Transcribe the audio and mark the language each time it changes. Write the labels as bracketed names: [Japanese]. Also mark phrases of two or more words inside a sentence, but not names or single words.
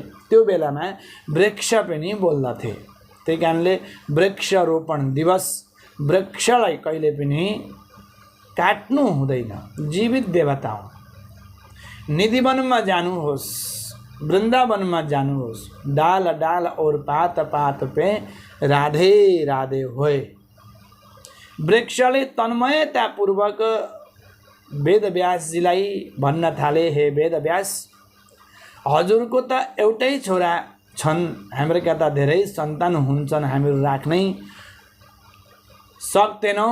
[Nepali] त्यो बेलामा वृक्ष पनि बोल्दथे। त्यही कारणले वृक्षरोपण दिवस, वृक्षलाई कहिले पनि काट्नु हुँदैन, जीवित देवता हो। निधिवनमा जानुहोस्, वृन्दावनमा जानुहोस्, [Hindi] डाल डाल और पात पात पे राधे राधे होय। [Nepali] वृक्षले तन्मयतापूर्वक वेदव्यासजीलाई भन्न थाले, हे वेदव्यास, हजुरको त एउटै छोरा छन्, हाम्रा त धेरै सन्तान हुन्छन्, हामीहरू राख्नै सक्दैनौँ।